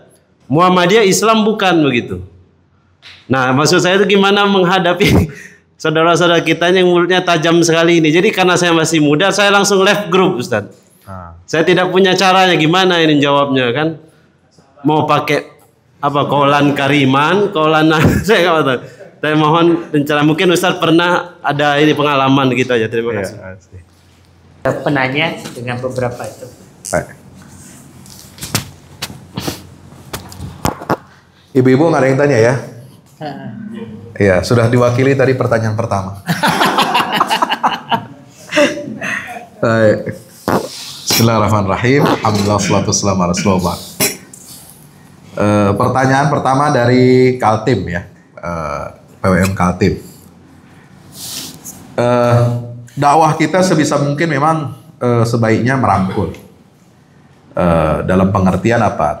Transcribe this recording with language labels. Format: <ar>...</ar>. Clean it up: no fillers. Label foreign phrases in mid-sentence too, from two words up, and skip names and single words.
<id>Muhammadiyah Islam bukan begitu. Nah, maksud saya itu gimana menghadapi saudara-saudara kita yang mulutnya tajam sekali ini. Jadi karena saya masih muda, saya langsung</id> <en>left group,</en> <id>Ustaz. Saya tidak punya caranya gimana ini jawabnya kan. Mau pakai</id> <ar>قولا كريما,</ar> <id>kaulan saya nggak tahu. Saya mohon pencerahan. Mungkin Ustaz pernah ada ini pengalaman gitu aja. Terima kasih. Penanya dengan beberapa itu. Baik. Ibu-ibu nggak ada yang tanya ya? Iya, sudah diwakili tadi pertanyaan pertama. Baik.</id> <ar>بسم الله الرحمن الرحيم. الحمد لله والصلاة والسلام على رسول الله.</ar> <id>Pertanyaan pertama dari Kaltim ya, PWM Kaltim. Dakwah kita sebisa mungkin memang sebaiknya merangkul. Dalam pengertian apa?</id>